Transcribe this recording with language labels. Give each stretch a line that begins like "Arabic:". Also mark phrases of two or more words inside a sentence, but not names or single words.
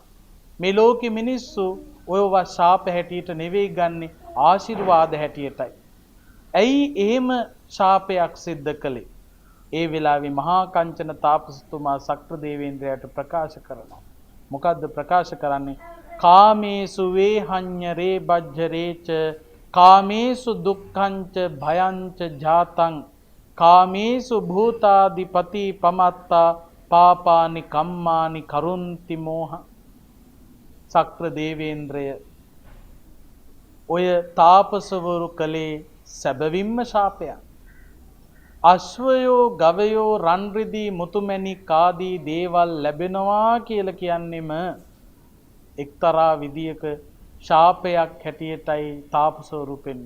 Sinhala: මේ ලෝකෙ මිනිස්සු ඔයව ශාප හැටියට නෙවෙයි ගන්නෙ ආශිර්වාද හැටියටයි. ඇයි එහෙම ශාපයක් සිද්ධ කළේ? ඒ වෙලාවේ මහා කංචන තාපසතුමා සක්‍ර දේවේන්ද්‍රයාට ප්‍රකාශ කරනවා. මොකද්ද ප්‍රකාශ කරන්නේ?
Pali: කාමේසු වේහඤ්ඤරේ බජ්ජරේච කාමේසු දුක්ඛංච භයංච ජාතං කාමේසු භූතාදිපති පමත්තා පාපානි කම්මානි කරුන්ති මෝහ.
Sinhala: සක්‍ර දේවේන්ද්‍රය ඔය තාපසවරු කලේ සැබවින්ම ශාපයක්. අශ්වයෝ ගවයෝ රන් රිදී මුතුමැණික් ආදී දේවල් ලැබෙනවා කියලා කියන්නෙම එක්තරා විදියක ශාපයක් හැටියටයි තාපසවරු පෙන්වන්නේ.